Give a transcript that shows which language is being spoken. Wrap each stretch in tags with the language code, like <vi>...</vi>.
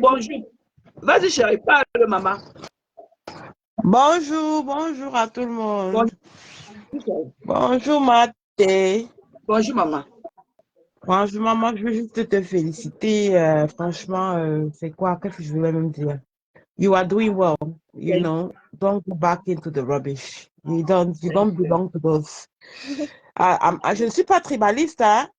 <fr>Bonjour. Vas-y, chérie, parle, maman. Bonjour, bonjour à tout le monde. Bonjour, Mathé. Bonjour, maman. Bonjour, maman, je veux juste te féliciter. Franchement, c'est quoi? Qu'est-ce que je voulais même dire?</fr> <en>You are doing well, you know. Don't go back into the rubbish. You don't belong to those.</en> <fr>Je ne suis pas tribaliste, hein.</fr>